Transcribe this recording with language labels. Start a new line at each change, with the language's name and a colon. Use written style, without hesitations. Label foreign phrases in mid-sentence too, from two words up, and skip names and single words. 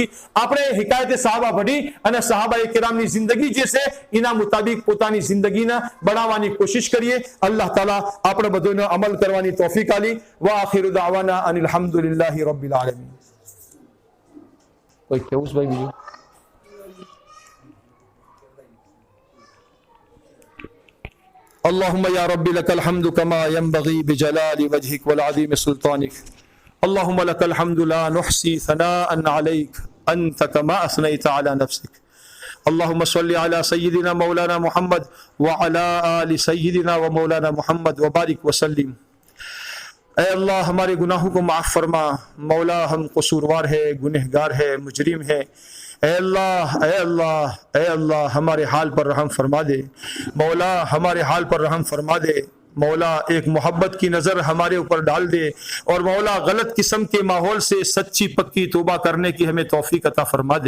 Gujarati: આપણે હિકાયતે સાહાબા ભણી અને સહાબાએ કિરામની જિંદગી જે છે એના મુતાબિક પોતાની જિંદગીને બનાવવાની કોશિશ કરીએ. અલ્લાહ તાલા આપણે બધોનો અમલ કરવાની તૌફીક આલી.
Arabic: وآخر دعوانا أن الحمد لله رب العالمين.
Gujarati: કોઈ કેવું ભાઈ બીજું?
Arabic: اللهم يا رب لك الحمد كما ينبغي بجلال وجهك والعظيم سلطانك. اللهم لك الحمد لا نحصي ثناء عليك أنت كما أثنيت على نفسك. اللهم صل على سيدنا مولانا محمد وعلى آل سيدنا ومولانا محمد وبارك وسلم.
Urdu: اے اللہ ہمارے گناہوں کو معاف فرما. مولا ہم قصوروار ہے، گنہگار ہے، مجرم ہے. اے اللہ اے اللہ اے اللہ ہمارے حال پر رحم فرما دے. مولا ہمارے حال پر رحم فرما دے. مولا ایک محبت کی نظر ہمارے اوپر ڈال دے اور مولا غلط قسم کے ماحول سے سچی پکی توبہ کرنے کی ہمیں توفیق عطا فرما دے.